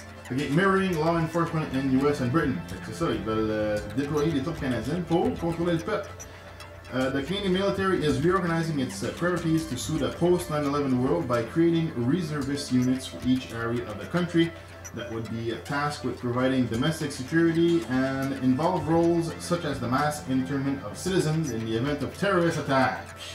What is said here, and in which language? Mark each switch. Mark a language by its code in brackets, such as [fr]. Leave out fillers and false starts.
[en] Okay, mirroring law enforcement in US and Britain. [fr] C'est ça, ils veulent déployer des troupes canadiennes pour contrôler le peuple. [en] The Canadian military is reorganizing its priorities to suit a post-9/11 world by creating reservist units for each area of the country that would be tasked with providing domestic security and involve roles such as the mass internment of citizens in the event of terrorist attack.